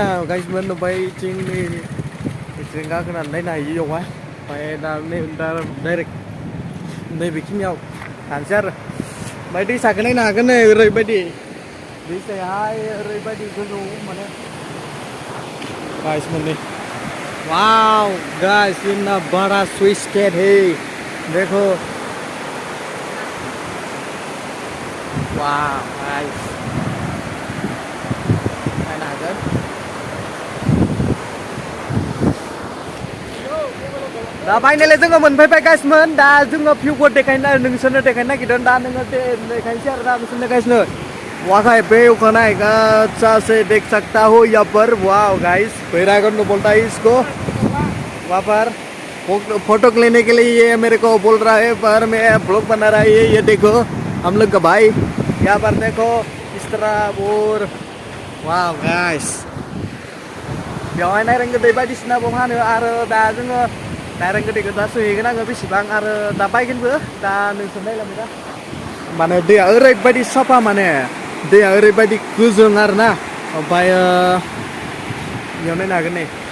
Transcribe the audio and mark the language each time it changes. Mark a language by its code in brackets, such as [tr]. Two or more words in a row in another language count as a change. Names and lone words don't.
[brx] गाइसमोन ओमफ्राय इथिं नै इथिं गाखोनानै नायनो हायो बेवहाय ओमफ्राय दा डाइरेक्ट नैबेखिनियाव थांसै आरो ओमफ्राय दैसाखौ नायनो हागोन नै ओरैबायदि दैसायाहाय ओरैबायदि गोजौ माने गाइसमोन नै [en] wow guys [hi] इतना बड़ा स्विच गेट है देखो [en] wow guys [brx] नायनो हागोन दा फाइनेलि जोङो मोनफैबाय गाइसमोन दा जोङो भिउखौ देखायनो नोंसोरनो देखायनो नागिरदों दा नोङो देखायनोसै आरो दा नोंसोरनो गाइसनो वाखाय पे उखानाय [hi] अच्छा से देख सकता हो यहाँ पर [en] wow guys [hi] भैरवकुंड बोलता है इसको वहाँ पर फोटो लेने के लिए ये मेरे को बोल रहा है पर मैं ब्लॉग बना रहा है ये देखो हम लोग का भाई यहाँ पर देखो इस तरह [brx] और [en] wow guys [brx] बेवहाय नायरंग दै बायदिसिना बावहानो आरो दा जोङो डाइरेक्ट गोदैखौ दा सोहैगोन आङो बेसेबां आरो दा बायगोनबो दा नोंसोर नायलांबाय दा माने दैया ओरैबायदि साफा माने दैया ओरैबायदि गोजों आरोना ओमफ्राय बेयाव नायनो हागोन नै